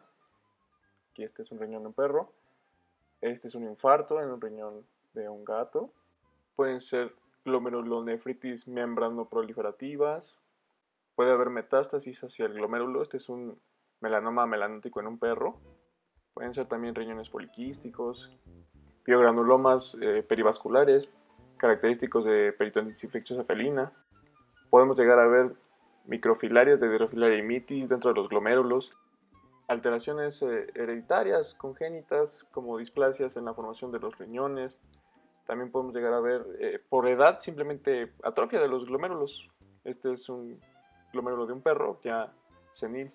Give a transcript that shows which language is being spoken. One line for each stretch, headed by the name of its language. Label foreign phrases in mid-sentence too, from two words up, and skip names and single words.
Spanish: aquí este es un riñón de un perro, este es un infarto en un riñón de un gato, pueden ser glomerulonefritis membranoproliferativas, puede haber metástasis hacia el glomérulo, este es un melanoma melanótico en un perro, pueden ser también riñones poliquísticos, piogranulomas perivasculares, característicos de peritonitis infecciosa felina. Podemos llegar a ver microfilarias de Drofilaria imitis dentro de los glomérulos, alteraciones hereditarias congénitas como displasias en la formación de los riñones. También podemos llegar a ver por edad simplemente atrofia de los glomérulos. Este es un glomérulo de un perro ya senil.